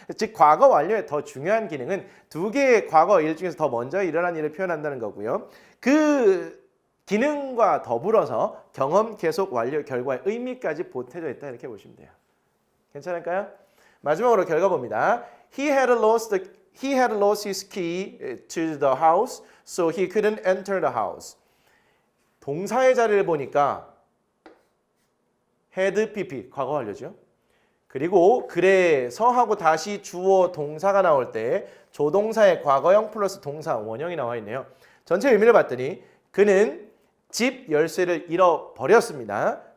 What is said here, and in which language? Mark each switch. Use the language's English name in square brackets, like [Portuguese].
[Korean] 즉 과거 완료의 더 중요한 기능은 두 개의 과거 일 중에서 더 먼저 일어난 일을 표현한다는 거고요. 그 기능과 더불어서 경험 계속 완료 결과의 의미까지 보태져 있다 이렇게 보시면 돼요. 괜찮을까요? 마지막으로 결과 봅니다. [English] He had lost his key to the house, so he couldn't enter the house. [Korean] 동사의 자리를 보니까 [English] had pp [Korean] 과거 완료죠. 그리고 그래서 하고 다시 주어 동사가 나올 때 조동사의 과거형 플러스 동사 원형이 나와 있네요. 전체 의미를 봤더니 그는 집 열쇠를 잃어버렸습니다.